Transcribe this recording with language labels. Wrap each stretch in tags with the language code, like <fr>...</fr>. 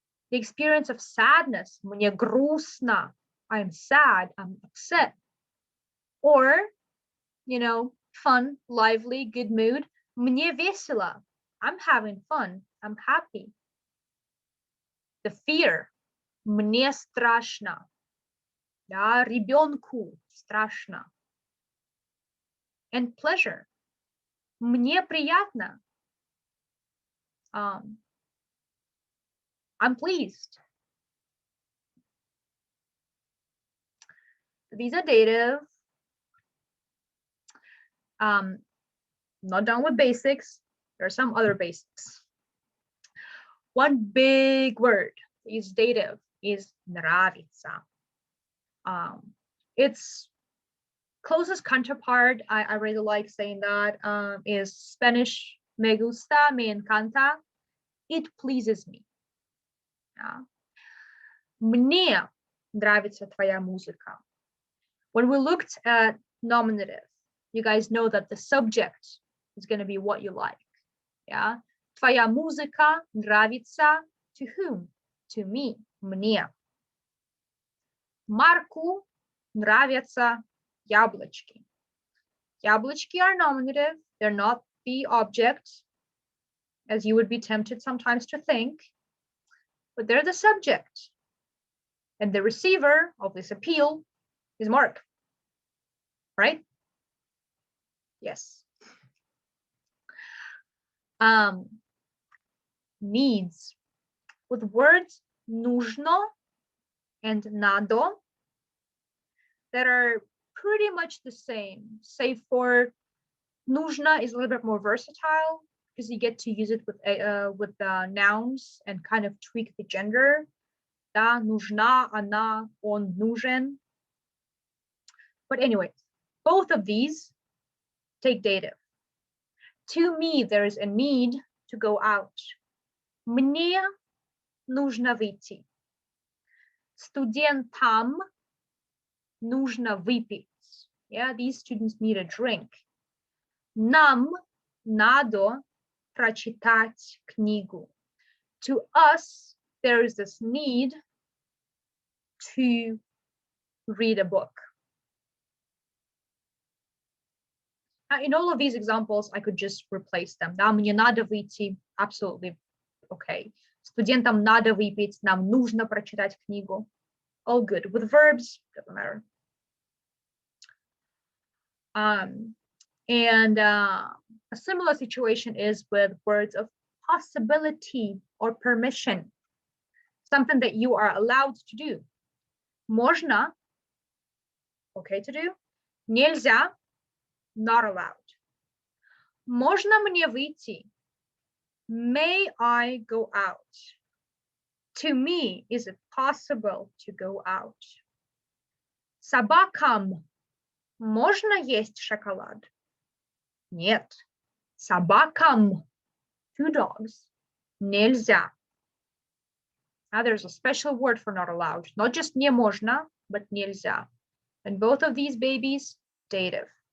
<en>The experience of sadness,</en> <ru>мне грустно,</ru> <en>I'm sad, I'm upset. Or, fun, lively, good mood,</en> <ru>мне весело,</ru> <en>I'm having fun, I'm happy. The fear,</en> <ru>мне страшно, да, ребенку страшно.</ru> <en>And pleasure,</en> <ru>мне приятно,</ru> <en>I'm pleased. These are dative. Not done with basics. There are some other basics. One big word is dative is нравится. Its closest counterpart, I really like saying that, is Spanish</en> <es>me gusta, me encanta.</es> <en>It pleases me.</en> <ru>Мне нравится твоя музыка.</ru> <en>When we looked at nominative, you guys know that the subject is going to be what you like. Yeah.</en> <ru>Твоя музыка нравится</ru> <en>to whom? To me,</en> <ru>мне. Марку нравятся яблочки.</ru> <en>Яблочки are nominative. They're not the object, as you would be tempted sometimes to think, but they're the subject. And the receiver of this appeal is Mark, right? Yes. Needs. With words нужно and надо that are pretty much the same, save for нужно is a little bit more versatile because you get to use it with nouns and kind of tweak the gender.</en> <ru>Да, нужна, она, он нужен.</ru> <en>But anyway, both of these take dative. To me, there is a need to go out.</en> <ru>Мне нужно выйти. Студентам нужно выпить.</ru> <en>Yeah, these students need a drink.</en> <ru>Нам надо прочитать книгу.</ru> <en>To us, there is this need to read a book. In all of these examples, I could just replace them.</en> <ru>Да, мне надо выйти,</ru> <en>absolutely okay.</en> <ru>Студентам надо выпить, нам нужно прочитать книгу.</ru> <en>All good. With verbs, doesn't matter. And a similar situation is with words of possibility or permission, something that you are allowed to do. Можно, okay to do. Нельзя, not allowed.</en> <ru>Можно мне выйти?</ru> <en>May I go out? To me, is it possible to go out?</en> <ru>Собакам можно есть шоколад? Нет. Собакам,</ru> <en>to dogs,</en> <ru>нельзя.</ru> <en>Now there's a special word for not allowed, not just не можно, but нельзя. And both of these babies, dative.</en>